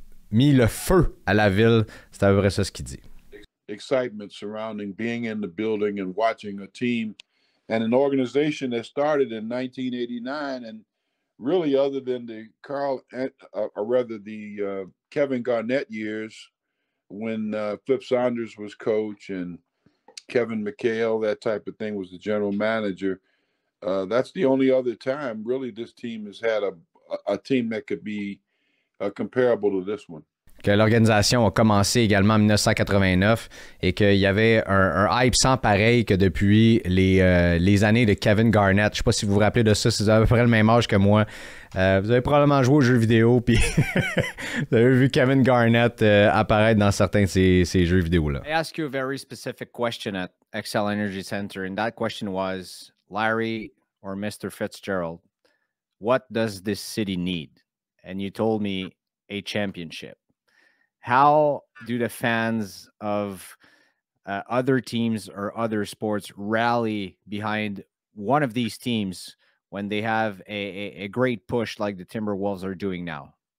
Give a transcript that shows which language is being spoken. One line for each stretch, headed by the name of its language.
French: mis le feu à la ville. C'est à peu près ça ce qu'il dit.
English: Excitement surrounding being in the building and watching a team and an organization that started in 1989 and really other than the Kevin Garnett years when Flip Saunders was coach and Kevin McHale, that type of thing, was the general manager. That's the only other time really this team has had a team that could be comparable to this one.
French: Que l'organisation a commencé également en 1989 et qu'il y avait un hype sans pareil que depuis les années de Kevin Garnett. Je ne sais pas si vous vous rappelez de ça, si vous avez à peu près le même âge que moi. Vous avez probablement joué aux jeux vidéo puis vous avez vu Kevin Garnett apparaître dans certains de ces jeux vidéo-là.
English: I asked you a very specific question at Xcel Energy Center, and that question was, Larry or Mr. Fitzgerald, what does this city need? And you told me a championship. How do the fans of other teams or other sports rally behind one of these teams when they have a great push like the Timberwolves are doing now?